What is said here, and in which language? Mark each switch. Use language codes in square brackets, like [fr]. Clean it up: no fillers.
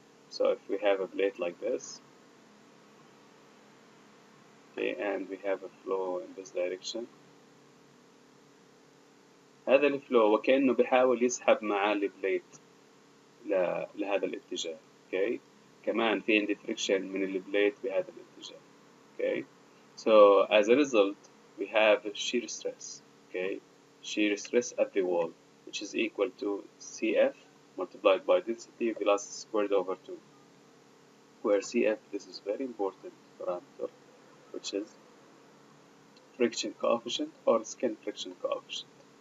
[en] So if we have a plate like this, okay, and we have a flow in this direction, [ar] هذا الفلو وكأنه بيحاول يسحب معاه البليت لهذا الاتجاه. [en] okay. [ar] كمان في عندي friction من البليت بهذا الاتجاه. [en] okay. So as a result, we have shear stress. Okay, shear stress at the wall, which is equal to Cf multiplied by density velocity squared over 2, where Cf, this is very important parameter, which is friction coefficient or skin friction coefficient.